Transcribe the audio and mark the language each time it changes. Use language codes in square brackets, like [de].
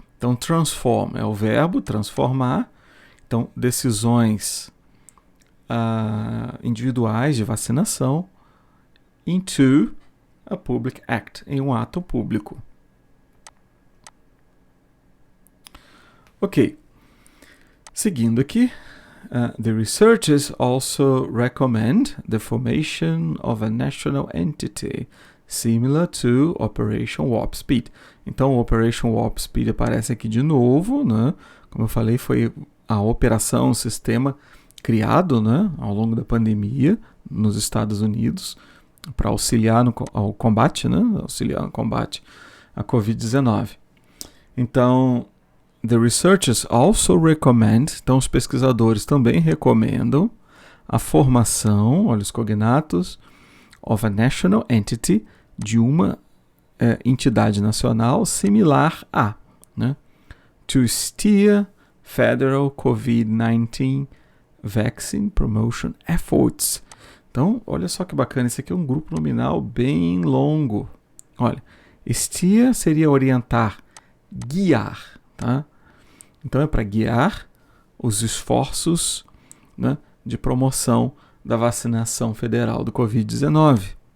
[pt] Então, transform é o verbo transformar. Então, decisões individuais de vacinação [en] into a public act, [pt] em um ato público. Ok. Seguindo aqui, [en] the researchers also recommend the formation of a national entity similar to Operation Warp Speed. [pt] Então, Operation Warp Speed aparece aqui de novo, né? Como eu falei, foi a operação, o sistema criado, né, ao longo da pandemia nos Estados Unidos para auxiliar ao combate, né, auxiliar no combate à Covid-19. Então, [en] the researchers also recommend, [pt] então os pesquisadores também recomendam a formação, olha os cognatos, [en] of a national entity, [pt] de uma entidade nacional similar a, né? [en] To steer federal COVID-19 vaccine promotion efforts. [pt] Então, olha só que bacana, esse aqui é um grupo nominal bem longo. Olha, steer seria orientar, guiar, tá? Então é para guiar os esforços, né, de promoção da vacinação federal do Covid-19.